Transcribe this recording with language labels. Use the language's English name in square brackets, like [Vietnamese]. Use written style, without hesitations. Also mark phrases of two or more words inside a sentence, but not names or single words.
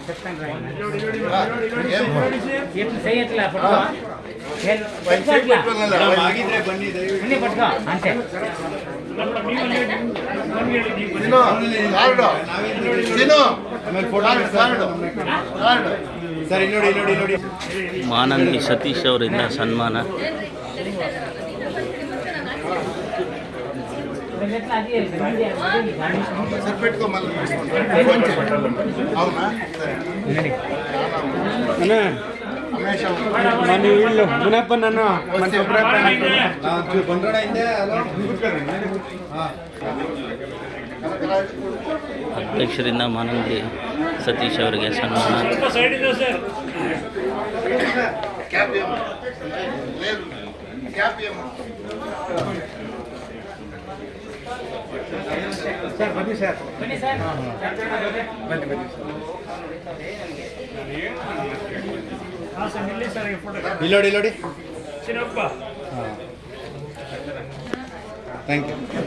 [Kannada] ಆಗಿದ್ರೆ ಬನ್ನಿ ಸರ್. ಇಲ್ಲಿ ನೋಡಿ, ಇಲ್ಲಿ ನೋಡಿ, ಮಾನಂದಿ ಸತೀಶ್ ಅವರಿಂದ ಸನ್ಮಾನ. [Telugu] ಸರ್ పెట్టుకోమని అవునా మన వీళ్ళు మునప్ప నన్ను [Kannada] ಬಂದ್ರಣ ಹಿಂದೆ. ಅಧ್ಯಕ್ಷರಿಂದ ಮಾನಂದಿ ಸತೀಶ್ ಅವರಿಗೆ ಸನ್ಮಾನ. [Telugu] క్యాప్ లేదు క్యాప్ [Kannada] ಸರ್ ಬನ್ನಿ ಸರ್. ಇಲ್ಲಿ ನೋಡಿ, ಇಲ್ಲಿ ನೋಡಿ. [English] Thank you.